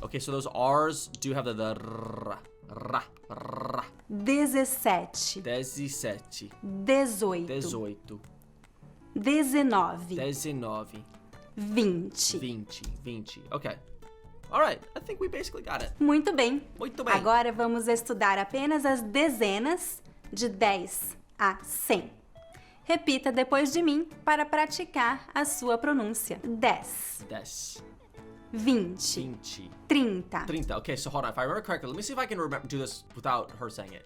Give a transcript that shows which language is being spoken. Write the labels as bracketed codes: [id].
[en] Okay, so those R's do have the r. [pt] 17. 17. 18. 18. 19. 19. 20. [en] 20. Okay. All right. I think we basically got it. [pt] Muito bem. Muito bem. Agora vamos estudar apenas as dezenas de 10 a 100. Repita depois de mim para praticar a sua pronúncia. 10. 10. 20. 20. 30. [en] 30. Okay, so hold on. If I remember correctly, let me see if I can do this without her saying it.